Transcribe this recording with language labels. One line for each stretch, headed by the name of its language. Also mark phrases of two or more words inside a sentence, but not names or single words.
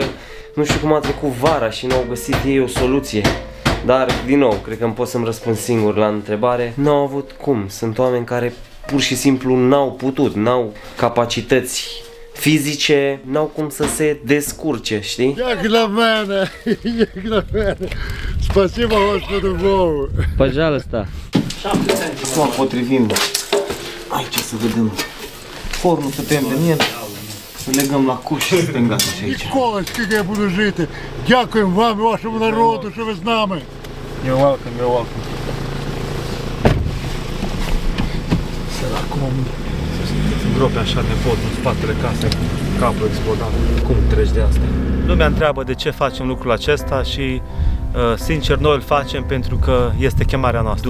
Romanian: Nu știu cum a trecut vara și n-au găsit ei o soluție. Dar, din nou, cred că îmi pot să-mi răspund singur la întrebare. N-au avut cum. Sunt oameni care pur și simplu n-au putut, n-au capacități fizice, n-au cum să se descurce, știi?
Ukrainian: Як для мене, як для мене.
Russian: Спасибо Господу Богу. Păjalăsta.
Romanian: Acum potrivim aici să vedem fornul, să tăiem din el, să legăm la cuș și să suntem gata și aici.
Ukrainian: Ніколи, скільки я буду жити. Дякуємо вам і вашому народу, що ви з нами.
English: You're welcome.
Romanian: Acum îngrope așa nepotul în spatele casei, capul explodat. Cum treci de asta? Lumea întreabă de ce facem lucrul acesta și sincer, noi îl facem pentru că este chemarea noastră.